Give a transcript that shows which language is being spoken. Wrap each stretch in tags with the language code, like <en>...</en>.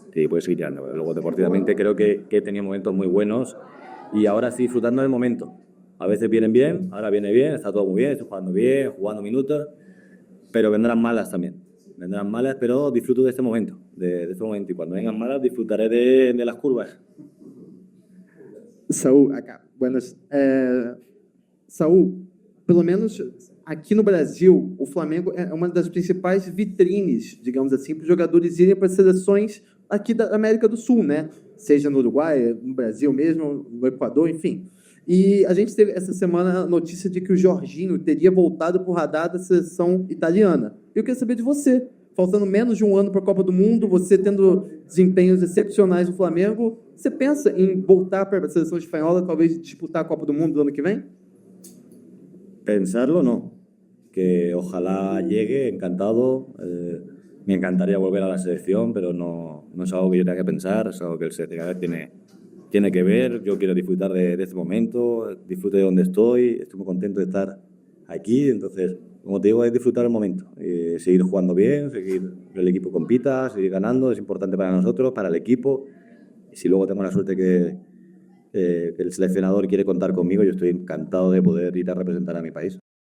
<es>Sí, puede seguir llegando. Luego, deportivamente, creo que he tenido momentos muy buenos, y ahora estoy disfrutando del momento. A veces vienen bien, ahora viene bien, está todo muy bien, jugando minutos, pero vendrán malas también. Vendrán malas, pero disfruto de este momento, de este momento. Y cuando vengan malas, disfrutaré de las curvas. Saul, acá. Buenas.</es> <pt>Saul, pelo menos aqui no Brasil, o Flamengo é uma das principais vitrines, digamos assim, para os jogadores irem para as seleções aqui da América do Sul, né? Seja no Uruguai, no Brasil mesmo, no Equador, enfim. E a gente teve essa semana a notícia de que o Jorginho teria voltado para o radar da seleção italiana. Eu queria saber de você, faltando menos de um ano para a Copa do Mundo, você tendo desempenhos excepcionais no Flamengo, você pensa em voltar para a seleção espanhola, talvez disputar a Copa do Mundo do ano que vem?</pt> <es>Pensarlo no, que ojalá llegue, encantado. Me encantaría volver a la selección, pero no es algo que yo tenga que pensar, es algo que el seleccionador tiene que ver. Yo quiero disfrutar de este momento, disfrute de donde estoy muy contento de estar aquí, entonces, como te digo, es disfrutar el momento, seguir jugando bien, seguir que el equipo compita, seguir ganando, es importante para nosotros, para el equipo, y si luego tengo la suerte que el seleccionador quiere contar conmigo, yo estoy encantado de poder ir a representar a mi país.</es>